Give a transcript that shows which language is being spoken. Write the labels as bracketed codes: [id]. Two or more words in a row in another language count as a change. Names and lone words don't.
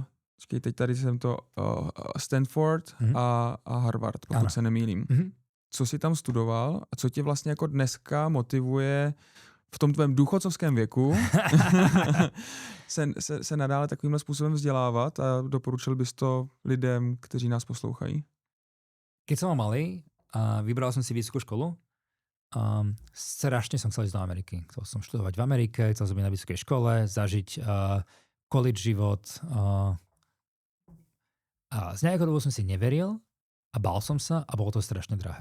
[cs] teď tady jsem to Stanford a Harvard, pokud se nemýlím. Co jsi tam studoval a co tě vlastně jako dneska motivuje v tom tvém důchodcovském věku se nadále takovýmhle způsobem vzdělávat a doporučil bys to lidem, kteří nás poslouchají? [sk] Keď som mal malý a vybral som si vysokú školu, strašne som chcel ísť do Ameriky. Chcel som študovať v Amerike, chcel som byť na vysokej škole, zažiť college život. A z nejakého dôvodu som si neveril a bál som sa a bolo to strašne drahé.